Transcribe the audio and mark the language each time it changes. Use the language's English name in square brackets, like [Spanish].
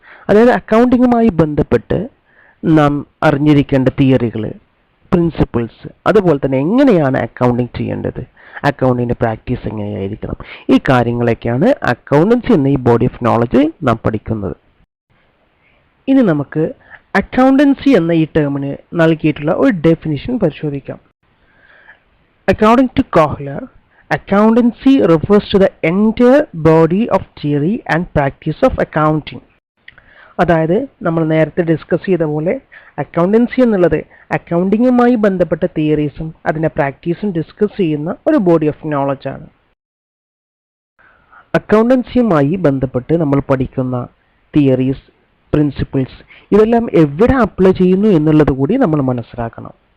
[Malayalam] അതായത് അക്കൗണ്ടിങ്ങുമായി ബന്ധപ്പെട്ട് നാം അറിഞ്ഞിരിക്കേണ്ട തിയറികൾ, പ്രിൻസിപ്പിൾസ്, അതുപോലെ തന്നെ എങ്ങനെയാണ് അക്കൗണ്ടിങ് ചെയ്യേണ്ടത്, അക്കൗണ്ടിൻ്റെ പ്രാക്ടീസ് എങ്ങനെയായിരിക്കണം, ഈ കാര്യങ്ങളൊക്കെയാണ് അക്കൗണ്ടൻസി എന്ന ഈ ബോഡി ഓഫ് നോളജ് നാം പഠിക്കുന്നത്. ഇനി നമുക്ക് അക്കൗണ്ടൻസി എന്ന ഈ ടേമിന് നൽകിയിട്ടുള്ള ഒരു ഡെഫിനിഷൻ പരിശോധിക്കാം. [English] According to Kohler, accountancy refers to the entire body of theory and practice of accounting. [Malayalam] അതായത് നമ്മൾ നേരത്തെ ഡിസ്കസ് ചെയ്ത പോലെ അക്കൗണ്ടൻസി എന്നുള്ളത് അക്കൗണ്ടിങ്ങുമായി ബന്ധപ്പെട്ട തിയറീസും അതിൻ്റെ പ്രാക്ടീസും ഡിസ്കസ് ചെയ്യുന്ന ഒരു ബോഡി ഓഫ് നോളജ് ആണ്. അക്കൗണ്ടൻസിയുമായി ബന്ധപ്പെട്ട് നമ്മൾ പഠിക്കുന്ന തിയറീസ്, പ്രിൻസിപ്പിൾസ്, ഇതെല്ലാം എവിടെ അപ്ലൈ ചെയ്യുന്നു എന്നുള്ളത് കൂടി നമ്മൾ മനസ്സിലാക്കണം.